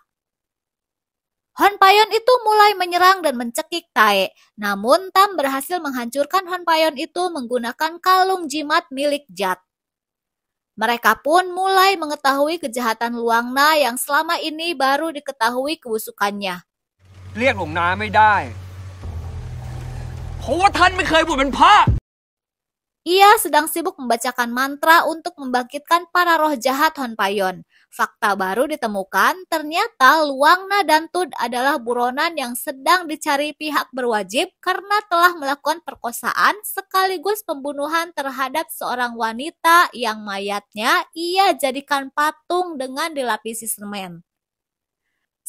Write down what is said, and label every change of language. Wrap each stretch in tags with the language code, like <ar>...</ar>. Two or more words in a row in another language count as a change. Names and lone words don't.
<id>Hun Payon itu mulai menyerang dan mencekik Tae. Namun Tam berhasil menghancurkan Hun Payon itu menggunakan kalung jimat milik Jat. Mereka pun mulai mengetahui kejahatan Luangna yang selama ini baru diketahui kebusukannya.</id> <th>เรียกหลวงนาไม่ได้ เพราะว่าท่านไม่เคยบวชเป็นพระ</th> <id>Ia sedang sibuk membacakan mantra untuk membangkitkan para roh jahat Hun Payon. Fakta baru ditemukan, ternyata Luangna dan Tud adalah buronan yang sedang dicari pihak berwajib karena telah melakukan perkosaan sekaligus pembunuhan terhadap seorang wanita yang mayatnya ia jadikan patung dengan dilapisi semen.</id>